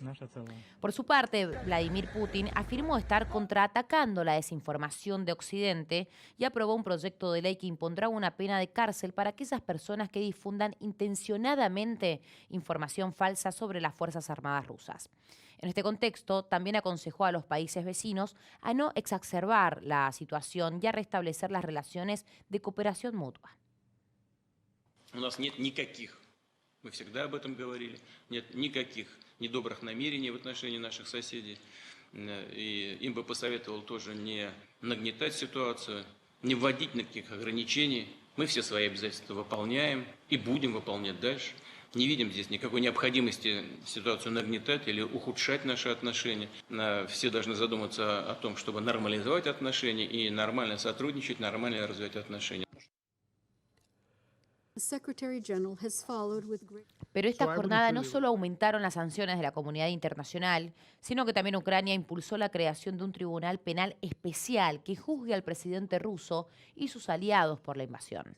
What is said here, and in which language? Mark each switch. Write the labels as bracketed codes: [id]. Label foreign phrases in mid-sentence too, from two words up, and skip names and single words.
[es] Por su parte, Vladimir Putin afirmó estar contraatacando la desinformación de Occidente y aprobó un proyecto de ley que impondrá una pena de cárcel para aquellas personas que difundan intencionadamente información falsa sobre las Fuerzas Armadas rusas. En este contexto, también aconsejó a los países vecinos a no exacerbar la situación y a restablecer las relaciones de cooperación mutua. [ru] Мы всегда об этом говорили. Нет никаких недобрых намерений в отношении наших соседей. И им бы посоветовал тоже не нагнетать ситуацию, не вводить никаких ограничений. Мы все свои обязательства выполняем и будем выполнять дальше. Не видим здесь никакой необходимости ситуацию нагнетать или ухудшать наши отношения. Все должны задуматься о том, чтобы нормализовать отношения и нормально сотрудничать, нормально развивать отношения. [es] Pero esta jornada no solo aumentaron las sanciones de la comunidad internacional, sino que también Ucrania impulsó la creación de un tribunal penal especial que juzgue al presidente ruso y sus aliados por la invasión.